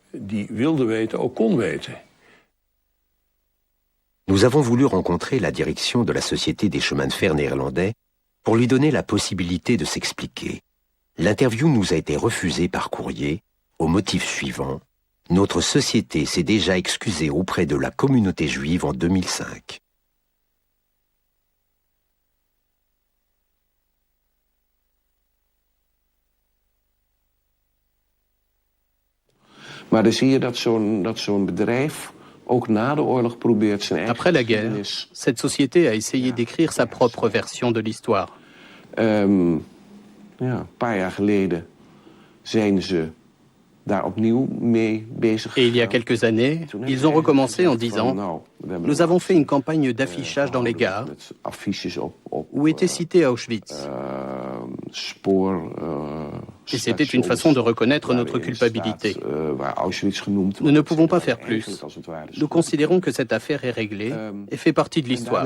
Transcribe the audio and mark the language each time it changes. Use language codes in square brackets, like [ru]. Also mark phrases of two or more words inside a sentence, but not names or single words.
[fr] Nous avons voulu rencontrer la direction de la Société des chemins de fer néerlandais pour lui donner la possibilité de s'expliquer. L'interview nous a été refusée par courrier au motif suivant: notre société s'est déjà excusée auprès de la communauté juive en 2005. [nl] Maar dan zie je dat zo'n bedrijf ook na de oorlog probeert zijn eigen. [fr] Après la guerre, cette société a essayé d'écrire sa propre version de l'histoire. [nl] Een paar jaar geleden zijn ze daar opnieuw mee bezig. [fr] Et il y a quelques années, ils ont recommencé en disant: nous avons fait une campagne d'affichage dans les gares où était cité Auschwitz. Et c'était une façon de reconnaître notre culpabilité. Nous ne pouvons pas faire plus. Nous considérons que cette affaire est réglée et fait partie de l'histoire.